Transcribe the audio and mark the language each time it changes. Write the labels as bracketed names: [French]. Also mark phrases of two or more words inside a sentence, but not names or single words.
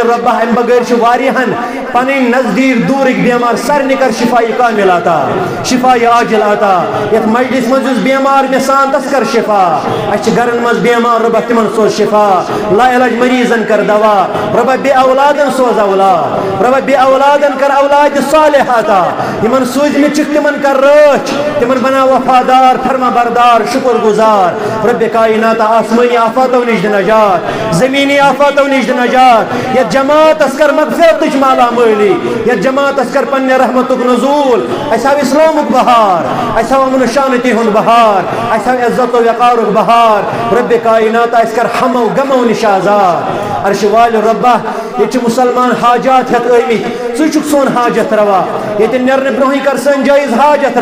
[Kashmiri] رۄبا امہِ بغٲر چھِ واریاہن پنٕنۍ نزدیٖک دوٗرٕکۍ بیمار سارنٕے کر شفایہِ کامل عطا شفایہِ عاجل عطا یتھ مجلس منٛز یُس بیمار مےٚ سان تس کر شفا اسہِ چھِ گرن منٛز بیمار رۄبا تمن سوز شفا لا علاج مریضن کر دوا رۄبا بے اولادن سوز اولاد رۄبا بے اولادن کر اولاد صالح عطا یمن سوٗزمٕتۍ چھِکھ تمن کر رٲچھ تمن بنا وفادار فرما بردار شکر گزار رب کائنات آسمانی آفاتو نش دِ نجات زمینی آفاتو نش دِ نجات یتھ جماعتس کر مغفرتٕچ مالا مٲلی یتھ جماعتس کر پننہِ رحمتُک نزول اسہِ ہاو اسلامُک بہار اسہِ ہاو امن شانتی ہُنٛد بہار اسہِ ہاو عزت و وقارُک بہار رب کائنات اسہِ کر ہمو غمو نش آزاد عرش والہِ رۄبا ییٚتہِ چھِ مسلمان حاجات ہیٚتھ آمٕتۍ ژٕ چھُکھ سون حاجت روا ییٚتہِ نیرنہٕ برونٛہٕے کر سٲنۍ جٲیز حاجت